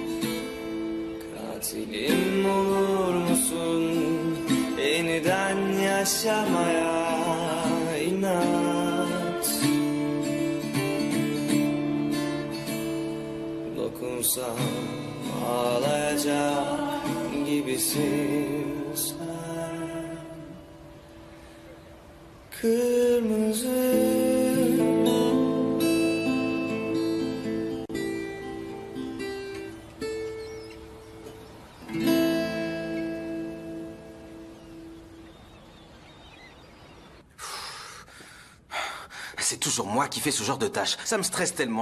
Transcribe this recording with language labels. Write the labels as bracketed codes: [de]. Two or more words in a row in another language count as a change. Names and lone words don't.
[tr] katilim olur musun yeniden yaşamaya inat. Dokunsam ağlayacak gibisin sen. Kırmızı [fr] C'est toujours moi qui fais ce genre de tâches. Ça me stresse tellement.